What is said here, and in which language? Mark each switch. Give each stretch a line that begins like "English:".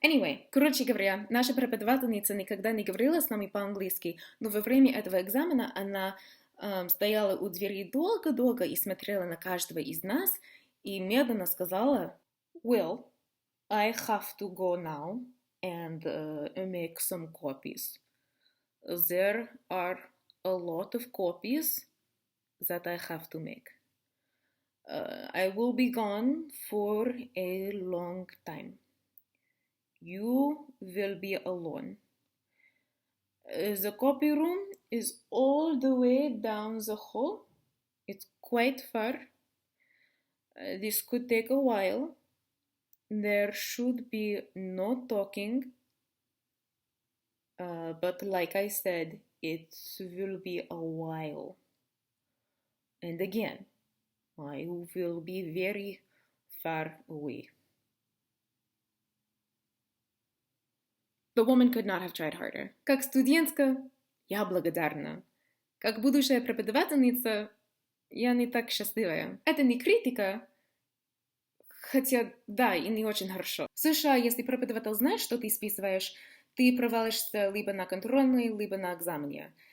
Russian: Anyway, короче говоря, наша преподавательница никогда не говорила с нами по-английски, но во время этого экзамена она стояла у двери долго-долго и смотрела на каждого из нас и медленно сказала:
English: "Well, I have to go now and make some copies. There are a lot of copies that I have to make. I will be gone for a long time. You will be alone. The copy room is all the way down the hall. It's quite far. This could take a while. There should be no talking. But like I said, it will be a while. And again, I will be very far away." The woman could not have tried harder.
Russian: Как студентка, я благодарна. Как будущая преподавательница, я не так счастливая. Это не критика, хотя да, и не очень хорошо. В США, если преподаватель знает, что ты списываешь, ты провалишься либо на контрольной, либо на экзамене.